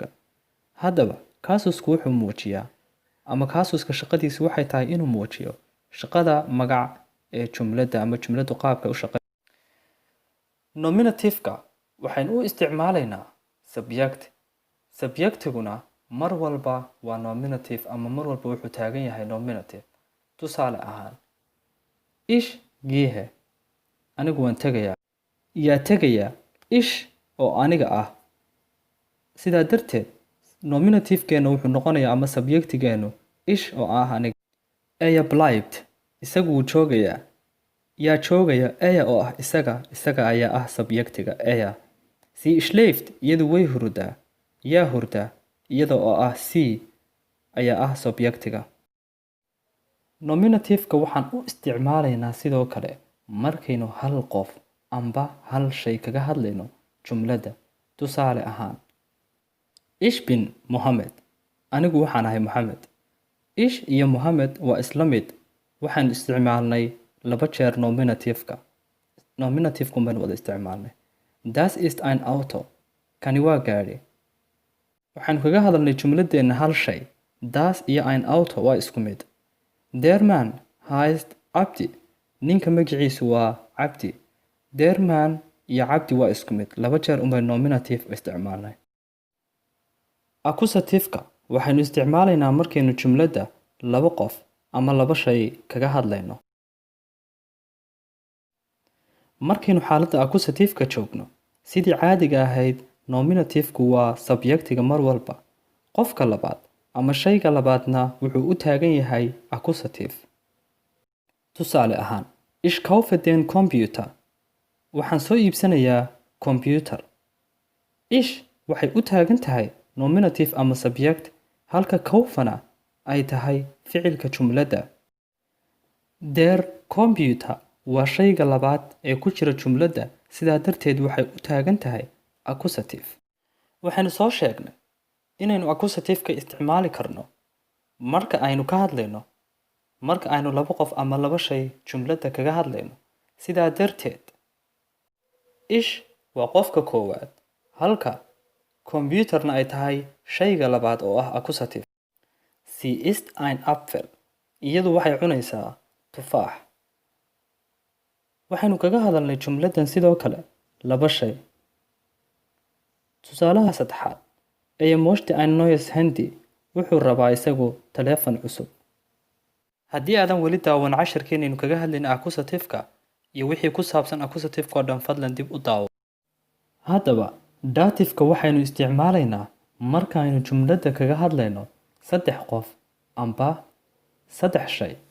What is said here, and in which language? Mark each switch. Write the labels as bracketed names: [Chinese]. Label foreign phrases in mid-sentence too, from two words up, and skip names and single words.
[Somali] Haddaba, kaasusku wuxuu muujiyaa ama kaasuska shaqadiisu waxay tahay inuu muujiyo shaqada magac ee jumladda ama jumladdu qaabka u shaqeeyo. Nominative-ka waxaynu u isticmaalaynaa subject. Subjectiguna mar walba waa nominative ama mar walba wuxuu taagan yahay nominative. Tusaale ahaan, [German] ich gehe, [Somali] anigu waan tegayaa. Yaa tegaya, ich oo aniga ah. Sidaa darteed, nominative-keenu wuxuu noqonayaa ama subjectigeenu ich oo ah aniga. [German] Er bleibt, [Somali] isagu wuu joogayaa. Yaa joogaya, er oo ah isaga ayaa ah subjectiga er. [German] Sie schläft, [Somali] iyadu way hurdaa. Yaa hurdaa, iyada oo ah sie ayaa ah subjectiga. Nominative-ka waxaan u isticmaalaynaa sidoo kale markaynu hal qof amba hal shay kaga hadlayno jumladda. Tusaale ahaan, [German] ich bin Mohammed, [Somali] anigu waxaan ahay Mohammed. Ich iyo Mohammed waa isla mid. Waxaan isticmaalnay 2 jeer nominative-ka. Nominative-ku baan wada isticmaalnay. [German] Das ist ein Auto, [Somali] kani waa gaari. Waxaan kaga hadalnay jumladeenna hal shay. Das iyo [German] ein Auto [Somali] waa isku mid. [German] Der Mann heißt Abdi, [Somali] ninka magaciisu waa Cabdi. [German] Der Mann [Somali] iyo Cabdi waa isku mid. 2 jeer unbay nominative isticmaalnay. Accusative-ka waxaynu isticmaalaynaa markaynu jumladda 2 qof ama 2 shay kaga hadlayno. Markaynu xaaladda accusative-ka joogno, sidii caadiga ahayd, nominative-ku waa subjectiga mar walba. Qofka labaad ama shayga labaadna wuxuu u taagan yahay accusative. Tusaale ahaan, [German] ich kaufe den Computer, [Somali] waxaan soo iibsanayaa computer. Ich waxay u taagan tahay nominative ama subject, halka kaufana ay tahay ficilka jumladda. [German] Der Computer [Somali] waa shayga labaad ee ku jira jumladda, sidaa darteed waxay u taagan tahay accusative. Waxaynu soo sheegnay inaynu accusative-ka isticmaali karno marka aynu ka hadlayno, marka aynu 2 qof ama 2 shay jumladda kaga hadlayno. Sidaa darteed, ich waa qofka koowaad, halka computerna ay tahay shayga labaad oo ah accusative. [German] Sie ist ein Apfel, [Somali] iyadu waxay cunaysaa tufaax. Waxaynu kaga hadalnay jumladdan sidoo kale 2 shay. Tusaalaha saddexaad, [German] möchte ein neues Handy, [Somali] wuxuu rabaa isagu taleefan cusub. Haddii aadan weli daawan casharkeenaynu kaga hadlayna accusative-ka iyo wixii ku saabsan accusative-ka oo dhan, fadlan dib u daawo. Haddaba, dative-ka waxaynu isticmaalaynaa markaaynu jumladda kaga hadlayno 3 qof amba 3 shay.